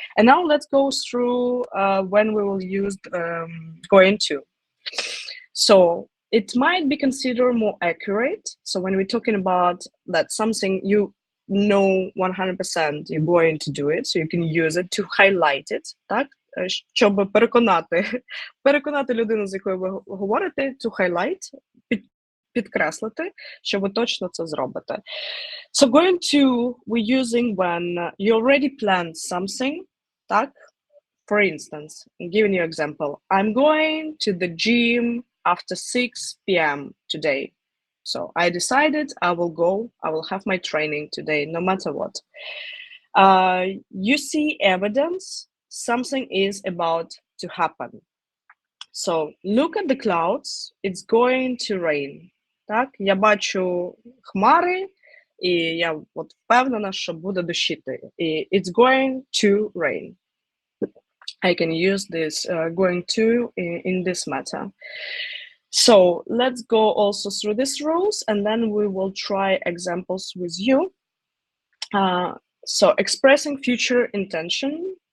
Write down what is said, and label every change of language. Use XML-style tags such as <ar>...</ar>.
<en>And now let's go through when we will use going to. So it might be considered more accurate. So when we're talking about that something you know 100% you're going to do it, so you can use it to highlight it, так?</en> <uk>Щоб переконати людину, з якою ви говорите, to highlight, підкреслити, що ви точно це зробите.</uk> <en>So going to we're using when you already planned something, так? For instance, I'm giving you an example. I'm going to the gym after 6 p.m. today. So I decided I will go, I will have my training today, no matter what. You see evidence, something is about to happen. So look at the clouds, it's going to rain.</en> <uk>Так, я бачу хмари, і я от впевнена, що буде дощити.</uk> <en>І it's going to rain. I can use this going to in this matter. So let's go also through these rules, and then we will try examples with you. So expressing future intention.</en>